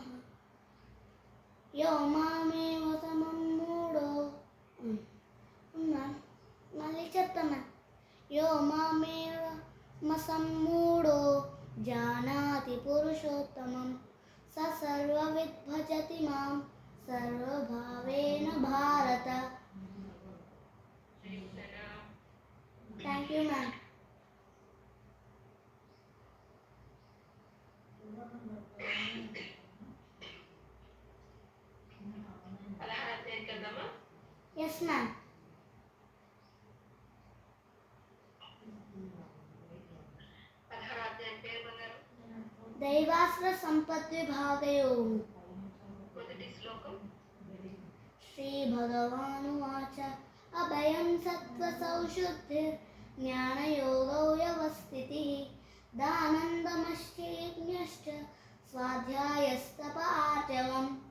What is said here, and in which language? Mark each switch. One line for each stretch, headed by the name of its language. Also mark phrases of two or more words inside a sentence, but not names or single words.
Sanskrit: यो मामेव समं मूढो
Telugu: మళ్ళీ చెప్తాను.
Sanskrit: यो मामेव सम्मूढो जानाति पुरुषोत्तमं स सर्वविद् भजति मां सर्वभावेन भारत.
English: Thank you, ma'am. Yes, ma'am.
Sanskrit: दैवास्त्र संपद्विभागयोः. श्रीभगवानुवाच अभयं सत्त्वसौशुद्धिर्ज्ञानयोगो व्यवस्थितिः दानन्दमश्चैज्ञश्च स्वाध्यायस्तप आर्जवम्.